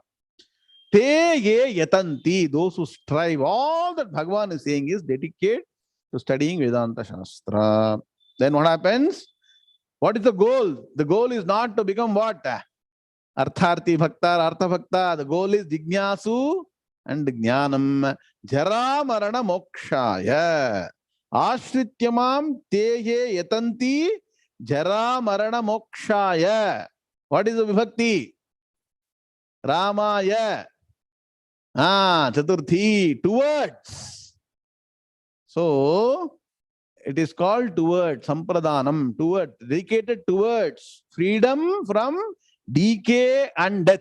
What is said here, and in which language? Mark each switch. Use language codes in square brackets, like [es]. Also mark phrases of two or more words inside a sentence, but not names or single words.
[sa] Te ye yatanti, [en] those who strive, all that Bhagavan is saying is dedicate to studying [sa] Vedanta Shastra. [en] Then what happens? What is the goal? The goal is not to become what? [sa] Artharthi Bhakta, Artha Bhakta. [en] The goal is Jignasu and Jnanam. [sa] Jara Marana Mokshaya. Ashrityamam te ye yatanti Jara Marana Mokshaya. [en] What is the Vibhakti? Ramaya. Chaturthi, towards. So it is called towards, Sampradanam, towards, dedicated towards freedom from decay and death.